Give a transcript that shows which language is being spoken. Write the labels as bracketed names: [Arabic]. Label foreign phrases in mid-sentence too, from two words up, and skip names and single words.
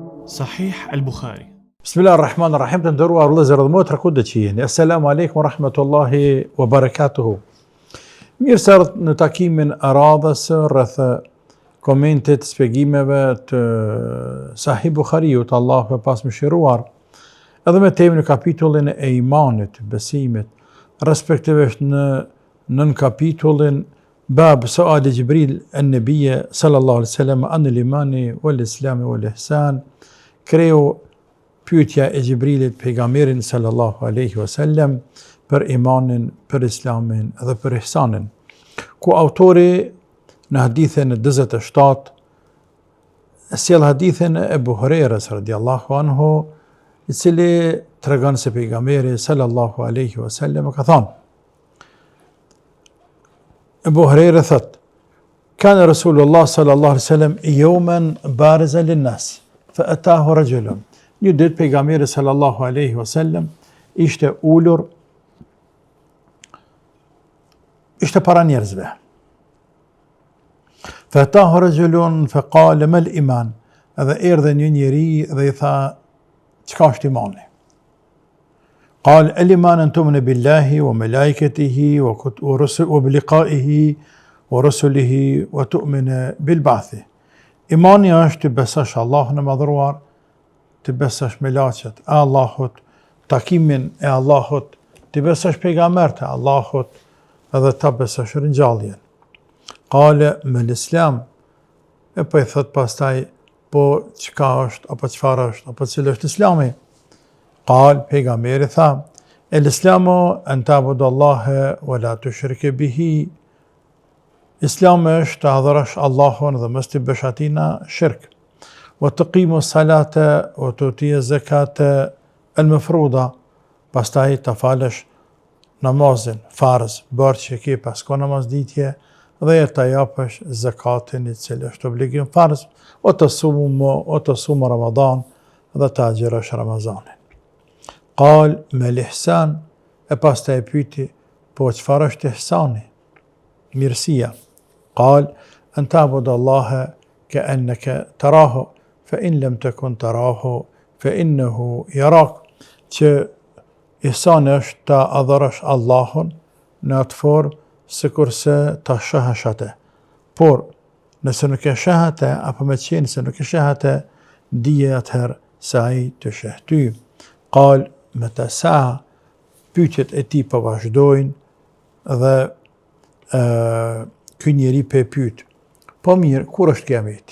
[Albanian] Sahih al-Bukhari. Bismillahirrahmanirrahim, të nderuar vëllezër dhe motra ku do që jeni. [Arabic] السلام عليكم ورحمة الله وبركاته. [Albanian] Mirë se erdhët në takimin e radhës rreth komentit, shpjegimeve të Sahih Bukhariut, Allahu e pasmëshiruar, edhe me temën e kapitullin e imanit, besimit, respektivisht në nën kapitullin [Arabic] باب سؤال جبريل النبي صلى الله عليه وسلم عن الإيمان والإسلام والإحسان. [Albanian] Kreu pyetja e Gjibrilit pejgamberin [Arabic] صلى الله عليه وسلم [Albanian] për imanin, për islamin dhe për ihsanin. Ku autori në hadithin e 47 sjell hadithin e Ebu Hurajras [Arabic] رضي الله عنه, [Albanian] i cili tregon se pejgamberi [Arabic] صلى الله عليه وسلم [Albanian] ka thënë. Ebu Hurajra thot: [Arabic] "كان رسول الله صلى الله عليه وسلم يوما بارزا للناس." فأتاه رجل. [Albanian] Një ditë pejgamberi [Arabic] صلى الله عليه وسلم [Albanian] ishte ulur, ishte para njerëzve. [Arabic] فأتاه رجل فقال ما الإيمان. [Albanian] Edhe erdhi një njeri dhe i tha, çka është imani? [Arabic] قال الإيمان أن تؤمن بالله وملائكته وبلقائه ورسله وتؤمن بالبعث. [Albanian] Imani është të besosh Allahun e madhruar, të besosh me laqet e Allahut, takimin e Allahut, të besosh pejgambert e Allahut, edhe të besosh ringjalljen. [Arabic] قال ما الإسلام, [Albanian] e po i thot pastaj, po çka është, apo çfarë është, apo cilë është islami? Qal, pejgamberi tha, [Arabic] الإسلام أن تعبد الله ولا تشرك به. [Albanian] Islami është të adhurash Allahun dhe mos t'i bësh atina shirk. [Arabic] وتقيم الصلاة وتؤتي الزكاة المفروضة. [Albanian] Pastaj të falësh namazin farz, bërë që ke pas ka namazditje, dhe të japësh zakatin i cili është obligim farz, o [Arabic] وتصوم رمضان [Albanian] dhe të agjërosh Ramazanin. [Arabic] قال ما الإحسان, [Albanian] e pastaj pyeti, po çfarë është ihsani? Mirësia. [Arabic] قال أن تعبد الله كأنك تراه فإن لم تكن تراه فإنه يراك. [Albanian] që ihsani është ta adhurosh Allahun në atë formë sikurse ta shohësh atë. Por nëse nuk e sheh atë, apo me qenë se nuk e sheh atë, dije atëherë se ai të sheh ty. [Arabic] قال متى الساعة, [Albanian] pyetjet e tij po vazhdojnë dhe ky njeri pe pyet, po mirë, kur është kiameti?